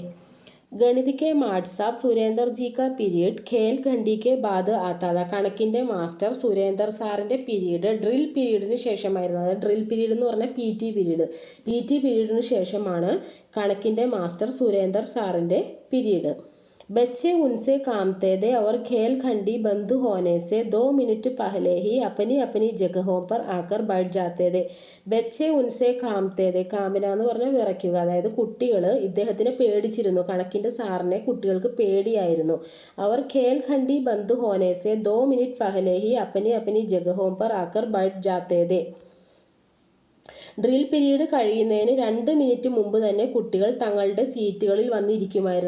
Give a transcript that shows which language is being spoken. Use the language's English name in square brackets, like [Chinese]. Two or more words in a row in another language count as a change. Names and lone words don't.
[Hindi] गणित के माड साब सुरेंदर जी का पीरियड खेल खंडी के बाद आता था, [Malayalam] കണക്കിൻ്റെ മാസ്റ്റർ സുരേന്ദർ സാറിൻ്റെ പീരീഡ് ഡ്രിൽ പീരീഡിന് ശേഷമായിരുന്നു. അതായത് ഡ്രിൽ പീരീഡ് എന്ന് പറഞ്ഞാൽ PT പീരീഡിന് ശേഷമാണ് കണക്കിൻ്റെ മാസ്റ്റർ സുരേന്ദർ സാറിൻ്റെ പീരീഡ്. [Hindi] बच्चे उनसे कामते थे और खेल खंडी बंद होने से 2 मिनट पहले ही अपनी अपनी जगहों पर आकर बैठ जाते थे. बच्चे उनसे कामते थे, [Malayalam] കാമിന എന്ന് പറഞ്ഞാൽ വിറയ്ക്കുക, അതായത് കുട്ടികൾ ഇദ്ദേഹത്തിനെ പേടിച്ചിരുന്നു, കണക്കിൻ്റെ സാറിനെ കുട്ടികൾക്ക് പേടിയായിരുന്നു. [Hindi] അവർ खेल खंडी बंद होने से 2 मिनट पहले ही अपनी अपनी जगहों पर आकर बैठ जाते थे. [Malayalam] ഡ്രിൽ പീരീഡ് കഴിയുന്നതിന് 2 മിനിറ്റ് മുമ്പ് തന്നെ കുട്ടികൾ തങ്ങളുടെ സീറ്റുകളിൽ വന്നിരിക്കുമായിരുന്നു.